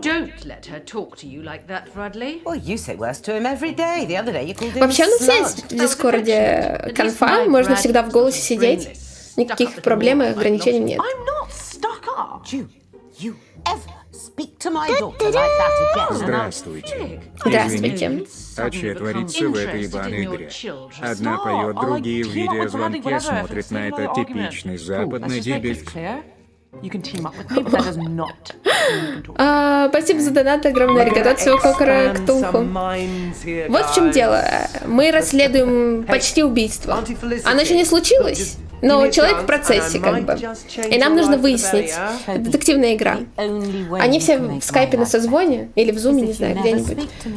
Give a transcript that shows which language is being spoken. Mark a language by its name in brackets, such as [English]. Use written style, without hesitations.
[English] Don't let her talk to you like that, Bradley. Well, you say worse to him every day. The other day you called him [Russian] Вообще, у нас [English] slut. [Russian] есть в Дискорде конфа, можно всегда в голосе сидеть. Никаких проблем и ограничений нет. [English] I'm not stuck up. You ever speak to my daughter like that again? [Russian] Здравствуйте. Здравствуйте. Извините, а че творится в этой ебаной игре? Одна поет, другие в видеозвонке смотрят на это типичный западный дебиль. [English] You can team up with me, but that does not mean you can talk. [Russian] Спасибо за донат, огромное ригато от всего кокора к туху. Вот в чем дело. Мы расследуем почти убийство. Оно еще не случилось, но человек в процессе, как бы. И нам нужно выяснить. Детективная игра. Они все в скайпе на созвоне, или в зуме, не знаю, где-нибудь.